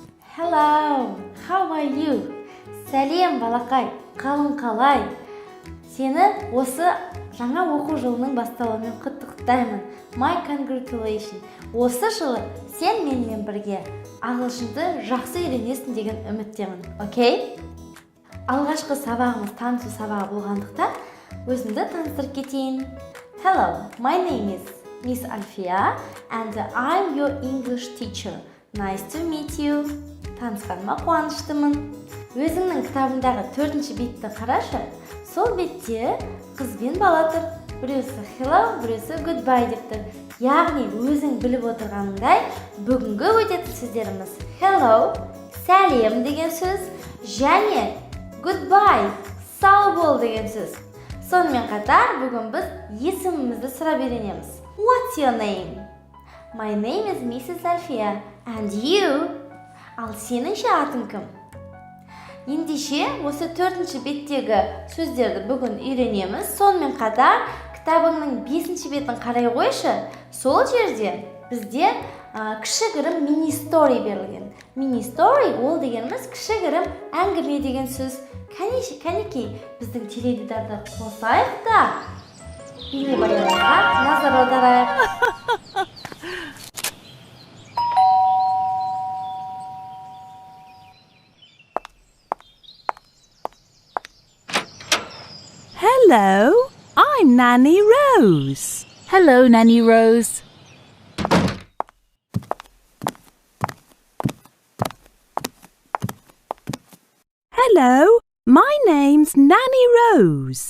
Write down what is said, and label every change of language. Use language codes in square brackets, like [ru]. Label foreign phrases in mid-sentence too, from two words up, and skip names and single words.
[en] Hello, how are you? [kk] Сәлем, балақай, қалың қалай? Сені осы жаңа оқу жылының басталуымен құттықтаймын. [en] My congratulations. [kk] Осы жылы сен менімен бірге ағылшынды жақсы үйренесің деген үміттемін. Окей? Алғашқы сабағымыз танысу сабағы болғандықтан өзімді таныстырып кетейін. [en] Hello, my name is Miss Alfia and I'm your English teacher. Nice to meet you. [kk] Танысқаныма қуаныштымын. Өзіңнің кітабындағы 4-ші бетті қарашы. Сол бетте қыз бен бала тұр. Біреусі hello, біреусі goodbye деп тұр. Яғни өзің біліп отырғаныңдай, бүгінгі өтетін сөздеріміз hello, сәлем деген сөз, және goodbye, сау бол деген сөз. Сонымен қатар бүгін біз есімімізді сұрап үйренеміз. [en] What's your name? My name is Mrs. Alfia. And you? [kk] Ал сеніңше атың кім? Ендеше осы 4-ші беттегі сөздерді бүгін үйренеміз. Сонымен қатар кітабыңның 5-ші бетін қарай қойшы. Сол жерде бізде кішігірім мини-стори берілген. Мини-стори ол дегеніміз кішігірім әңгіме деген сөз. Кәнекей біздің теледидарды қосайық та бейнебаянға назар аударайық. [en] Hello, I'm Nanny Rose. Hello, Nanny Rose. Hello, my name's Nanny Rose.